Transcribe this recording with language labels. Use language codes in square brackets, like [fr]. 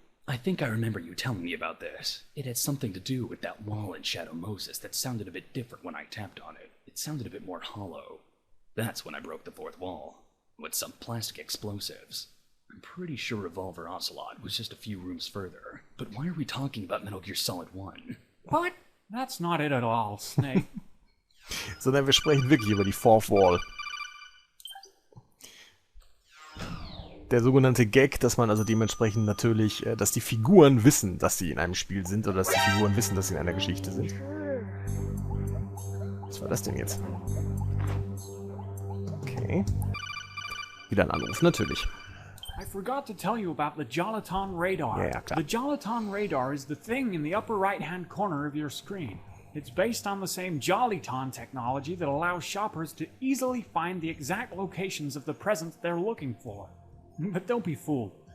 [en] I think I remember you telling me about this. It had something to do with that wall in Shadow Moses that sounded a bit different when I tapped on it. It sounded a bit more hollow. That's when I broke the fourth wall. With some plastic explosives. I'm pretty sure Revolver Ocelot was just a few rooms further. But why are we talking about Metal Gear Solid 1? What? That's not it at all, Snake. [de] Sondern wir sprechen wirklich über die Fourth Wall. Der sogenannte Gag, dass man also dementsprechend natürlich, dass die Figuren wissen, dass sie in einem Spiel sind, oder dass die Figuren wissen, dass sie in einer Geschichte sind. Was war das denn jetzt? Okay. Wieder ein Anruf, natürlich. [en] I forgot to tell you about the Jolaton radar. [de] Ja, klar. [en] The Jolaton radar is the thing in the upper right-hand corner of your screen. It's based on the same Jollyton technology that allows shoppers to easily find the exact locations of the presents they're looking for. But don't be fooled.